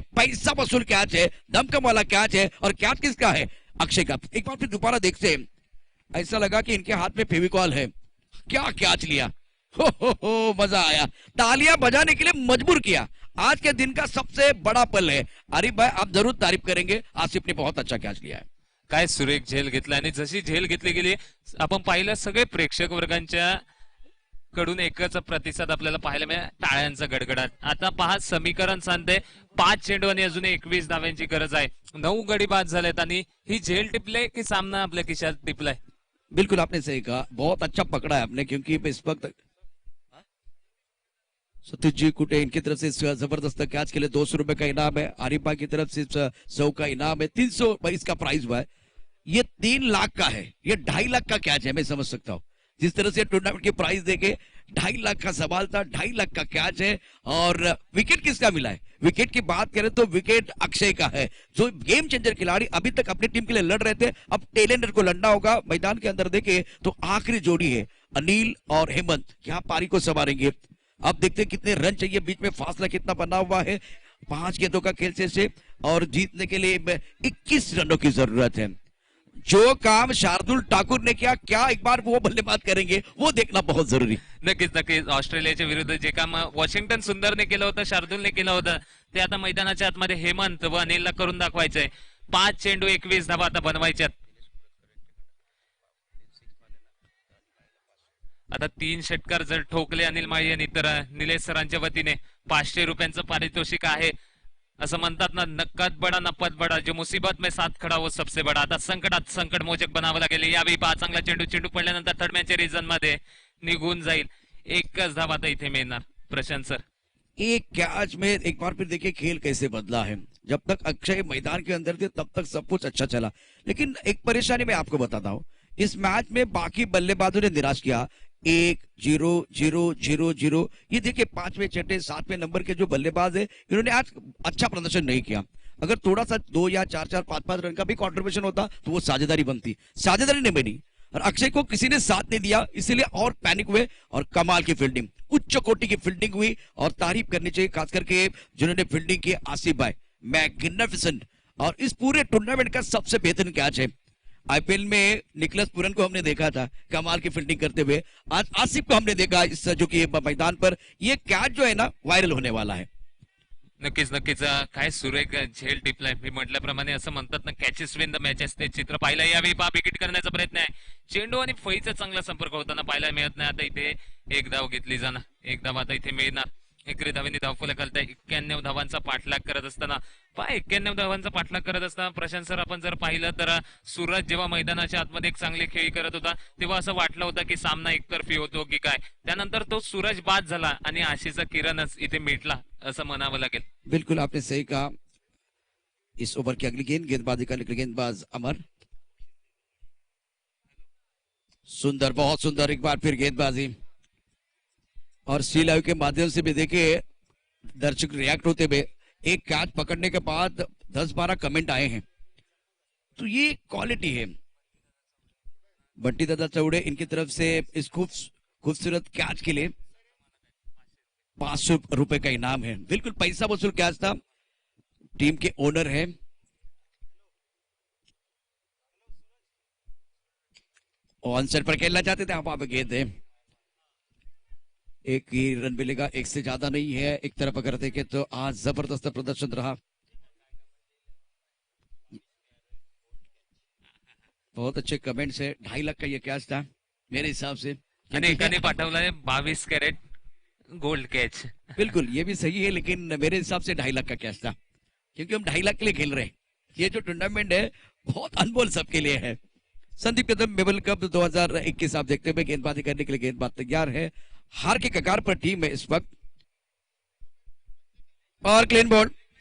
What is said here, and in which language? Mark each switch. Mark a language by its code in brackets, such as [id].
[hi] पैसा वसूल कैच है, दमकम वाला कैच है। और कैच किसका है, अक्षय का। एक बार फिर दोबारा देखते हैं, ऐसा लगा कि इनके हाथ में फेविकॉल है। क्या कैच लिया, हो मजा आया, तालियां बजाने के लिए मजबूर किया। आज के दिन का सबसे बड़ा पल है। आरिफ भाई आप जरूर तारीफ करेंगे, आसिफ ने बहुत अच्छा कैच लिया है। [mr] काय सुरेख झेल घेतला, आणि जशी झेल घेतली गेली आपण पाहिलं, सगळे प्रेक्षक वर्गांच्या कडून एकच प्रतिसाद आपल्याला पाहायला मिळाला, टाळ्यांचा गडगडाट। आता पहा समीकरण सांगते, 5 चेंडू आणि अजून 21 धाव्यांची गरज आहे। 9 गडी बाद झालेत आणि ही झेल टिपले की सामना आपल्या खिशात टिपलाय। [hi] बिल्कुल आपने सही कहा, बहुत अच्छा पकड़ा है आपने, क्योंकि इस वक्त सतीश जी कुटे इनकी तरफ से जबरदस्त कैच के लिए 200 रुपए का इनाम है। आरिफ भाई की तरफ से 100 का इनाम है। 300 इसका प्राइस हुआ है। ये 3 लाख का है, ये 2.5 लाख का कैच है, मैं समझ सकता हूँ। जिस तरह से टूर्नामेंट की प्राइस देके 2.5 लाख का सवाल था, 2.5 लाख का कैच है। और विकेट किसका मिला है, विकेट की बात करें तो विकेट अक्षय का है, जो गेम चेंजर खिलाड़ी अभी तक अपनी टीम के लिए लड़ रहे थे। अब टेलेंडर को लड़ना होगा। मैदान के अंदर देखे तो आखिरी जोड़ी है अनिल और हेमंत, क्या पारी को संवारेंगे। अब देखते हैं कितने रन चाहिए, बीच में फासला कितना बना हुआ है। 5 गेंदों का खेल से और जीतने के लिए 21 रनों की जरूरत है। जो काम शार्दुल ठाकुर ने किया, क्या एक बार वो बल्लेबाज करेंगे, वो देखना बहुत जरूरी। [mr] नक्कीच नक्कीच, ऑस्ट्रेलियाच्या विरुद्ध जे काम वॉशिंग्टन सुंदरने केलं होतं, शार्दुलने केलं होतं, ते आता मैदानाच्या आतमध्ये हेमंत व अनिलला करून दाखवायचंय। 5 चेंडू 21 धावा आता बनवायच्यात। आता 3 षटकार जर ठोकले अनिल माळी यांनी तर निलेश सरांच्या वतीने 500 रुपयांचं पारितोषिक आहे। असं म्हणतात ना, [hi] नक्कत बडा नपत बडा, जो मुसीबत में साथ खडा वो सबसे बडा। [mr] आता संकटात संकट मोचक बनावं लागेल। यावेळी पहा चांगला चेंडू पडल्यानंतर थर्ड मॅचच्या रिझन मध्ये निघून जाईल। एकच धाव आता इथे मिळणार प्रशांत सर। [hi] एक कैच में एक बार फिर देखिए खेल कैसे बदला है। जब तक अक्षय मैदान के अंदर थे तब तक सब कुछ अच्छा चला, लेकिन एक परेशानी मैं आपको बताता हूँ, इस मैच में बाकी बल्लेबाजों ने निराश किया। 1-0-0-0-0, ये देखिए 5वें 6वें 7वें नंबर के जो बल्लेबाज है इन्होंने आज अच्छा प्रदर्शन नहीं किया। अगर थोड़ा सा 2 या 4-4 5-5 रन का भी कंट्रीब्यूशन होता तो वो साझेदारी बनती, साझेदारी नहीं बनी और अक्षय को किसी ने साथ नहीं दिया, इसीलिए और पैनिक हुए और कमाल की फील्डिंग, उच्च कोटि की फील्डिंग हुई और तारीफ करनी चाहिए खास करके जिन्होंने फील्डिंग की, आसिफ भाई मैग्निफिसेंट। और इस पूरे टूर्नामेंट का सबसे बेहतरीन कैच है, आईपीएल में निकलस पुरन को हमने देखा था कमाल की फील्डिंग करते हुए, आज आसिफ को हमने देखा इस जो कि मैदान पर, ये कैच जो है ना वायरल होने वाला है। [mr] नक्कीच नक्कीच काय सुरेख झेल टिपलाय. मी म्हटल्याप्रमाणे असं म्हणतात ना, [en] catches win the matches, [mr] ते चित्र पाहायला यावेळी विकेट करण्याचा प्रयत्न आहे. चेंडू आणि फळीचा चांगला संपर्क होताना पाहायला मिळत नाही. आता इथे एक धाव घेतली जाणार, एक धाव आता इथे मिळणार. एकरी धावेने धावफलक आहे. 91 धावांचा पाठलाग करत असताना 91 धावांचा पाठलाग करत असताना प्रशांत सर आपण जर पाहिलं तर सूरज जेव्हा मैदानाच्या आतमध्ये एक चांगली खेळी करत होता तेव्हा असं वाटलं होतं की सामना एकतर्फी होतो की काय. त्यानंतर तो सूरज बाद झाला आणि आशेचा किरणच इथे मिटला असं म्हणावं लागेल. [hi] बिल्कुल आपने सही कहा. इस ओवर की अगली गेंदबाजी का निकले गेंदबाज अमर. सुंदर, बहुत सुंदर, एक बार फिर गेंदबाजी और सी लाइव के माध्यम से भी देखिए दर्शक रिएक्ट होते हुए, एक कैच पकड़ने के बाद 10-12 कमेंट आए हैं, तो ये क्वालिटी है. बंटी दादा चौड़े इनकी तरफ से इस खूबसूरत कैच के लिए 500 रुपए का इनाम है. बिल्कुल पैसा वसूल कैच था. टीम के ओनर है ऑन सेट पर खेलना चाहते थे, आप गेंद है. एक ही रन मिलेगा, एक से ज्यादा नहीं है. एक तरफ अगर देखें तो आज जबरदस्त प्रदर्शन रहा. बहुत अच्छे कमेंट्स है. 2.5 लाख का ये कैच था मेरे हिसाब से. [mr] आणि एकाने पाठवलाय 22 कॅरेट गोल्ड कैच. [hi] बिल्कुल ये भी सही है, लेकिन मेरे हिसाब से 2.5 लाख का कैच था, क्योंकि हम 2.5 लाख के लिए खेल रहे हैं. ये जो टूर्नामेंट है बहुत अनमोल सबके लिए है. संदीप कदम मेबल कप 2021 आप देखते हुए गेंदबाजी करने के लिए गेंदबाज तैयार है. हार के कगार पर टीम है इस वक्त और क्लीन बोल्ड.